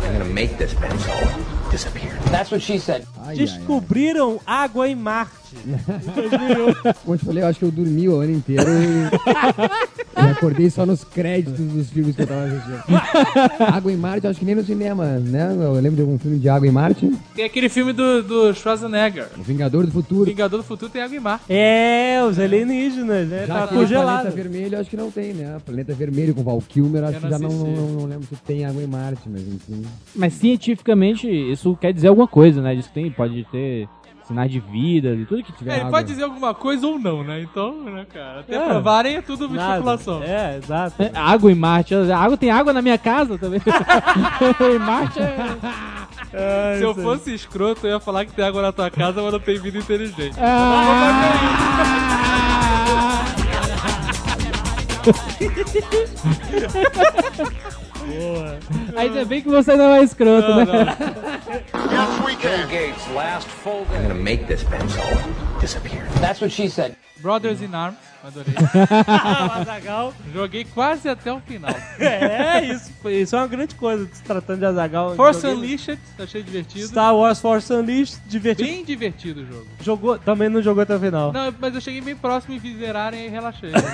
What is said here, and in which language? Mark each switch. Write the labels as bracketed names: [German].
[English] I'm gonna make this pencil disappear. That's what she said. [Portuguese] Descobriram água em Marte. Como eu te falei, eu acho que eu dormi o ano inteiro e acordei só nos créditos dos filmes que eu tava assistindo. Água em Marte, acho que nem no cinema, né? Eu lembro de algum filme de Água em Marte. Tem aquele filme do Schwarzenegger. O Vingador do Futuro. Vingador do Futuro tem Água em Marte. Os alienígenas, né? Já tá congelado. Planeta Vermelho, acho que não tem, né? Planeta Vermelho com Val Kilmer, acho que já não lembro se tem Água em Marte, mas enfim. Mas cientificamente, isso quer dizer alguma coisa, né? Isso tem, pode ter... sinais de vida, de tudo que tiver. Ele pode dizer alguma coisa ou não, né? Então, né, cara? Até provarem é tudo especulação. É, exato. Água em Marte. Água, tem água na minha casa também. Em Marte é... Se eu fosse escroto, eu ia falar que tem água na tua casa, mas não tem vida inteligente. Boa. Ainda bem que você não é escroto, né? [English] Yes, we can. Bill Gates, last fold. I'm gonna make this pencil disappear. That's what she said. Brothers in Arms. [Portuguese] Adorei. Azaghal. Joguei quase até o final. Isso é uma grande coisa, se tratando de Azaghal. Force Unleashed, achei divertido. Star Wars Force Unleashed, divertido. Bem divertido o jogo. Jogou, também não jogou até o final. Não, mas eu cheguei bem próximo e vi zerarem e relaxei.